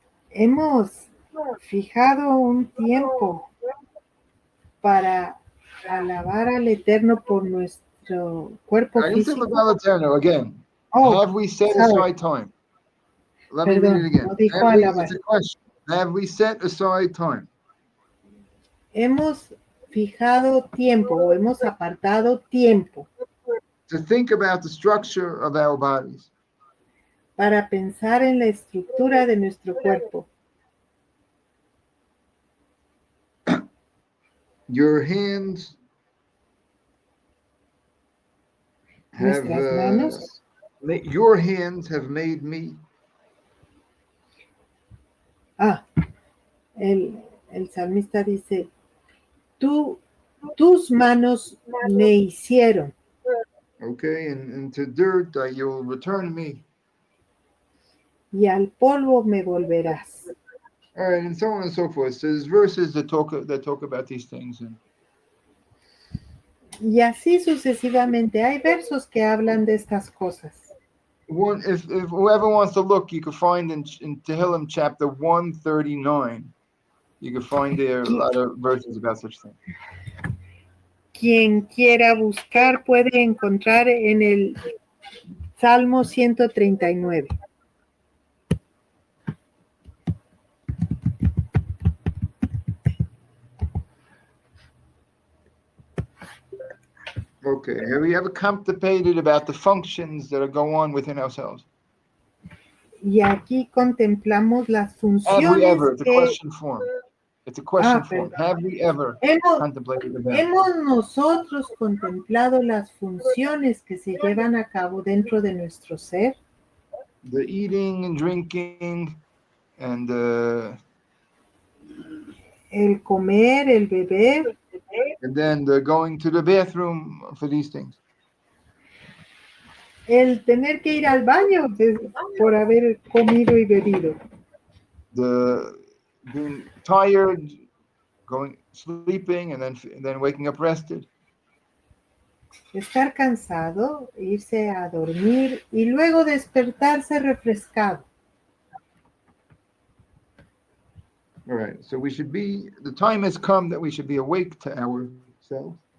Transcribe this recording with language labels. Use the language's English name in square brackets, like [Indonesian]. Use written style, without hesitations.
[Spanish] Hemos fijado un tiempo para alabar al Eterno por nuestro cuerpo físico. [English] Again. Have we set aside time? Let me read it again. [Spanish] No dijo alabar. [English] It's a question. Have we set aside time [Spanish] Hemos fijado tiempo o hemos apartado tiempo [English] to think about the structure of our bodies? [Spanish] para pensar en la estructura de nuestro cuerpo. [English] Your hands have [Spanish] Nuestras manos. [English] your hands have made me. [Spanish] El salmista dice, tus manos me hicieron. [English] Okay, and to dirt you'll return me. [Spanish] Y al polvo me volverás. [English] All right, and so on and so forth. So there's verses that talk about these things. [Spanish] Y así sucesivamente. Hay versos que hablan de estas cosas. [English] One, if whoever wants to look, you can find in Tehillim chapter 139. You can find there a lot of verses about such things. [Spanish] Quien quiera buscar puede encontrar en el Salmo 139. [English] Okay, have we ever contemplated about the functions that go on within ourselves? [Spanish] Y aquí contemplamos las funciones. [English] Have we ever? It's a question form. It's a question form. [Spanish] Perdón. [English] Have we ever contemplated about? [Spanish] Hemos nosotros contemplado las funciones que se llevan a cabo dentro de nuestro ser. [English] The eating and drinking and [Spanish] el comer, el beber. [English] And then the going to the bathroom for these things. [Spanish] El tener que ir al baño por haber comido y bebido. [English] The being tired, sleeping, and then waking up rested. [Spanish] Estar cansado, irse a dormir y luego despertarse refrescado. [English] All right, so the time has come that we should be awake to ourselves.